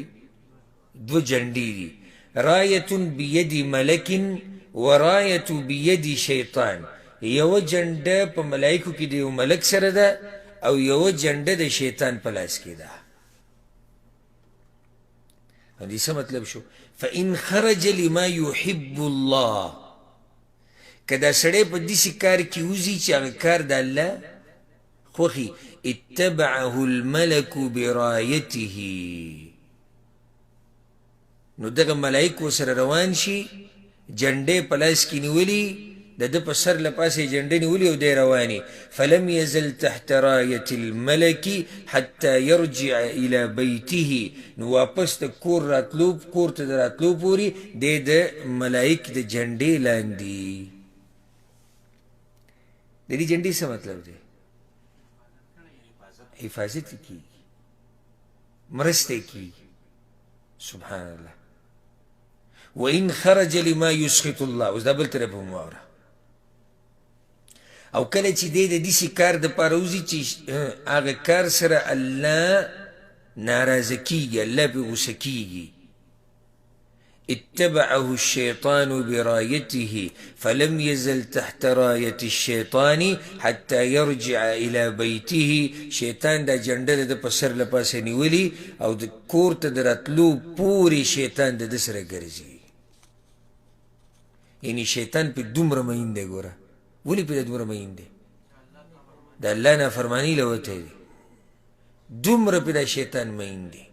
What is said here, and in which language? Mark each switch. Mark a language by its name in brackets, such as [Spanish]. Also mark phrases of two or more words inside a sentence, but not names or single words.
[Pashto] 2 جنډې دي. [Arabic] رایة بید ملک و رایة بید شیطان. [Pashto] یوه جنډه په ملایکو کې د یو ملک سره ده او یوه جنډه د شیطان په لاس کې ده. دې څه مطلب شو؟ [Arabic] فإن خرج لما يحب الله، [Pashto] که دا سړی په داسې کار کې وځي چې هغه کار د الله خوښي، [Arabic] اتبعه الملک برایته، [Pashto] نو دغه ملایکو سره روان شي، جنډې په لاس کې نیولي، د ده په سر له پاسه یې جنډې نیولي او دی رواني. [Arabic] فلم یزل تحت رایة الملک حتی یرجع الى بیته، [Pashto] نو واپس د کور راتلو، کور ته د راتلو پورې دی د ملایک د جنډې لاندې. د دې جنډې څه مطلب دی؟ حفاظت کیږي، مرسته کیږي. [Arabic] سبحان الله. وإن خرج لما يسخط الله. [Pashto] اوس دا بل طرف هم واوره. او کله چې دی د داسې کار دپاره وځي چې هغه کار سره الله ناراضه کیږي، الله پرې غوسه کیږي، [Arabic] اتبعه الشيطان برايته فلم يزل تحت راية الشيطان حتى يرجع إلى بيته. [Pashto] شیطان دا جنډه د په سر له پاسه نیولي او د کور ته د راتلو پورې شیطان د ده سره ګرځي. یعنې شیطان پې دومره مین دی. ګوره ولې پې دومره مین دی؟ د الله نافرماني له وتی دی، دومره پې دا شیطان مین دی.